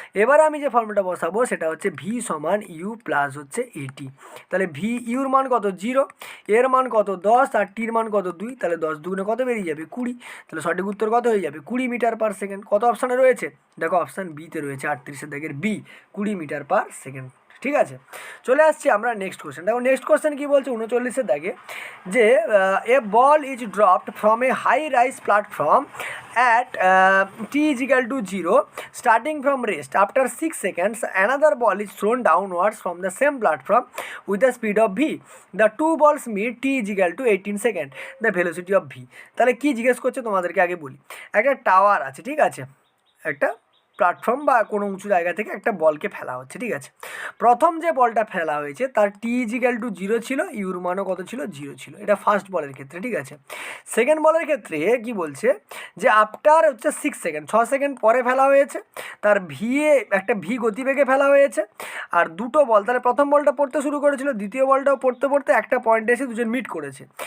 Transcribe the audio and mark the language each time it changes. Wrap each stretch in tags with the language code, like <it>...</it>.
<bn>এবার আমি যে ফর্মুলাটা বসাবো সেটা হচ্ছে ভি সমান ইউ প্লাস হচ্ছে এটি, তাহলে ভি ইউর মান কত 0, এর মান কত 10 আর টির মান কত 2, তাহলে 10 দুগুণে কত বেরিয়ে যাবে 20, তাহলে সঠিক উত্তর কত হয়ে যাবে 20 মিটার পার সেকেন্ড। কত অপশানে রয়েছে, দেখো অপশান বিতে রয়েছে 38-এর দাগের বি, 20 মিটার পার সেকেন্ড, ঠিক আছে, চলে আসছি আমরা নেক্সট কোশ্চেন। দেখো নেক্সট কোশ্চেন কী বলছে 39-এর দাগে, যে</bn> <en>A ball is dropped from a high rise platform at t is equal to 0 starting from rest. After 6 seconds another ball is thrown downwards from the same platform with the speed of v. The two balls meet t is equal to 18 seconds, the velocity of v.</en> <bn>তাহলে কি জিজ্ঞেস করছে তোমাদেরকে আগে বলি। একটা tower আছে, ঠিক আছে, একটা প্ল্যাটফর্ম বা কোনো উঁচু জায়গা থেকে একটা বলকে ফেলা হচ্ছে, ঠিক আছে। প্রথম যে বলটা ফেলা হয়েছে তার টি ইজ ইকুয়াল টু 0 ছিল, ইউর মানও কত ছিল, 0 ছিল। এটা ফার্স্ট বলের ক্ষেত্রে, ঠিক আছে। সেকেন্ড বলের ক্ষেত্রে কি বলছে, যে আফটার হচ্ছে 6 সেকেন্ড, 6 সেকেন্ড পরে ফেলা হয়েছে, তার একটা ভি গতিবেগে ফেলা হয়েছে, আর দুটো বল, তাহলে প্রথম বলটা পড়তে শুরু করেছিল, দ্বিতীয় বলটাও পড়তে পড়তে একটা পয়েন্টে এসে দুজন মিট করেছে।</bn>